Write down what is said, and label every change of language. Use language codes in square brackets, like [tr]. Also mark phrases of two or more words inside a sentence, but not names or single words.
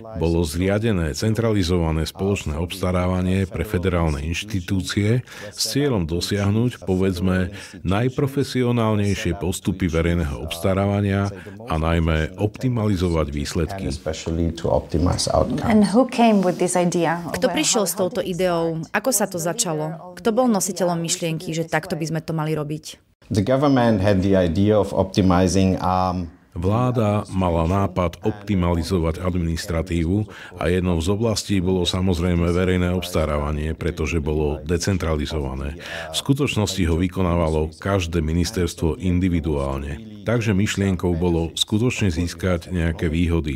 [sk] Bolo zriadené centralizované spoločné obstarávanie pre federálne inštitúcie s cieľom dosiahnuť, povedzme, najprofesionálnejšie postupy verejného obstarávania a najmä optimalizovať výsledky. Kto prišiel s touto ideou? Ako sa to začalo? Kto bol nositeľom myšlienky, že takto by sme to mali robiť? [en] The government had the idea of optimizing [sk] Vláda mala nápad optimalizovať administratívu a jednou z oblastí bolo samozrejme verejné obstarávanie, pretože bolo decentralizované. V skutočnosti ho vykonávalo každé ministerstvo individuálne. Takže myšlienkou bolo skutočne získať nejaké výhody.